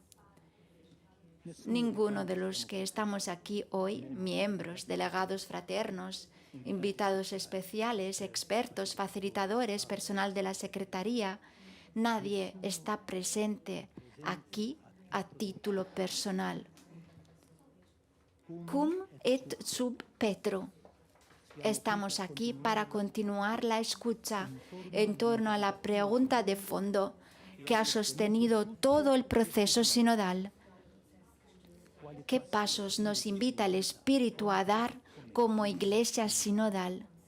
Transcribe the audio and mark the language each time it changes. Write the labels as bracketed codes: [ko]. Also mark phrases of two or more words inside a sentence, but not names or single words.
[es] Ninguno de los que estamos aquí hoy, miembros, delegados fraternos, invitados especiales, expertos, facilitadores, personal de la Secretaría, nadie está presente aquí a título personal. [la] Cum et sub Petro. [es] Estamos aquí para continuar la escucha en torno a la pregunta de fondo que ha sostenido todo el proceso sinodal. ¿Qué pasos nos invita el Espíritu a dar como Iglesia sinodal?